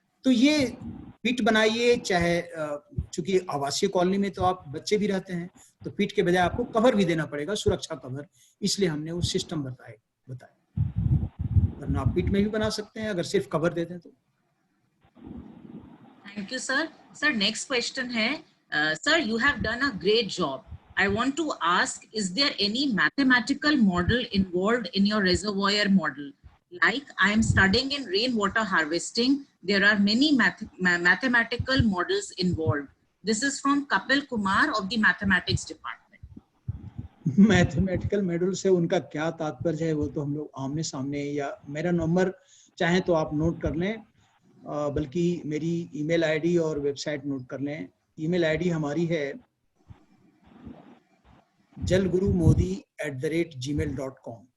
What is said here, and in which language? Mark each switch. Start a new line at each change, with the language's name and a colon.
Hindi: तो ये पिट बनाइए, चाहे चूंकि आवासीय कॉलोनी में तो आप बच्चे भी रहते हैं, तो पिट के बजाय आपको कवर भी देना पड़ेगा, सुरक्षा कवर, इसलिए हमने वो सिस्टम बताया। वरना आप पिट में भी बना सकते हैं अगर सिर्फ कवर दे दें तो।
English: Thank you, sir. Sir, next question
Hindi: है,
English: sir, you have done a great job. I want to ask, is there any mathematical model involved in your reservoir model? Like I am studying in rainwater harvesting, there are many mathematical models involved. This is from Kapil Kumar of the mathematics department.
Hindi: Mathematical model से उनका क्या तात्पर्य है वो तो हम लोग आमने सामने, या मेरा नंबर चाहे तो आप नोट कर लें, बल्कि मेरी ईमेल आईडी और वेबसाइट नोट कर लें। ईमेल आईडी हमारी है jalgurumodi@gmail.com।